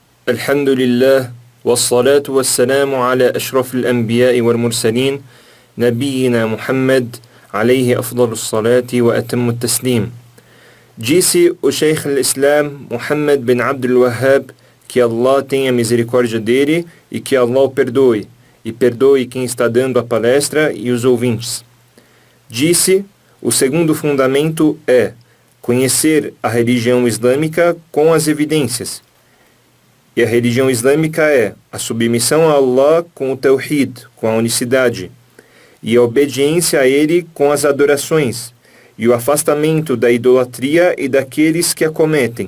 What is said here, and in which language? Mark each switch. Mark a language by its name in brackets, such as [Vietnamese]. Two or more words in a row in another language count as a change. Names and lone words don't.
[Arabic] الحمد لله والصلاة والسلام على أشرف الأنبياء والمرسلين نبينا Muhammad عليه أفضل الصلاة وأتم التسليم. [Portuguese] Disse o Sheikh al-Islam Muhammad bin Abdul Wahhab, que Allah tenha misericórdia dele e que Allah o perdoe, e perdoe quem está dando a palestra e os ouvintes. Disse, o segundo fundamento é conhecer a religião islâmica com as evidências. E a religião islâmica é a submissão a Allah com o Tawhid, com a unicidade, e a obediência a Ele com as adorações, e o afastamento da idolatria e daqueles que a cometem.